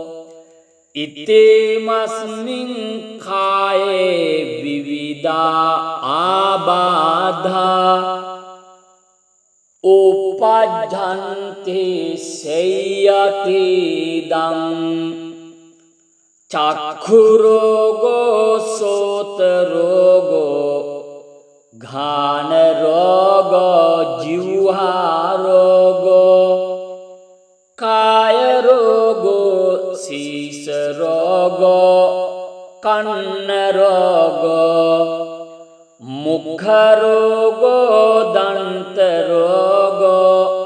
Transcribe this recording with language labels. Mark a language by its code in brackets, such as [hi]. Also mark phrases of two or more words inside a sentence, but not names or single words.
[pi] ඉතේමස්මින් කායේ විවිධා ආබාධා උපජ්ජන්ති සේයති දං චක්ඛු රෝගෝ සෝත රෝගෝ ඝාන රෝගෝ ජීවහා රෝගෝ කාය රෝගෝ සීස රෝගෝ කන්න රෝගෝ මුඛ රෝගෝ දන්ත රෝගෝ